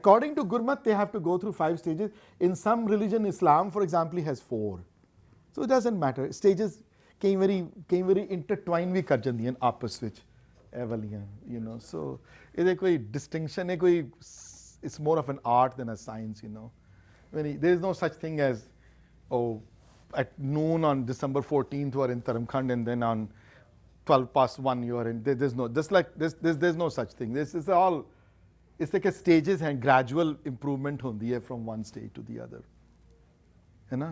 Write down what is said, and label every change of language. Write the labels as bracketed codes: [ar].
[en] According to Gurmat, they have to go through 5 stages. In some religion, Islam, for example, has 4. So it doesn't matter. [pa] Stages ਕਈ ਵਾਰੀ ਇੰਟਰਟਵਾਈਨ ਵੀ ਕਰ ਜਾਂਦੀਆਂ ਆਪਸ ਵਿੱਚ, ਇਹ ਵਾਲੀਆਂ, ਯੂ ਨੋ। ਸੋ ਇਹਦੇ ਕੋਈ ਡਿਸਟਿੰਕਸ਼ਨ ਹੈ, ਕੋਈ, [en] it's more of an art than a science, [pa] you know. [en] There is no such thing as, oh, at noon on December 14th you are in Dharamkhand, and then on 1:12 you are in, there's no, just like this, there's no such thing. This is all, it's like a stages and gradual improvement [pa] hundi hai [en] from one stage to the other, [pa] hai na?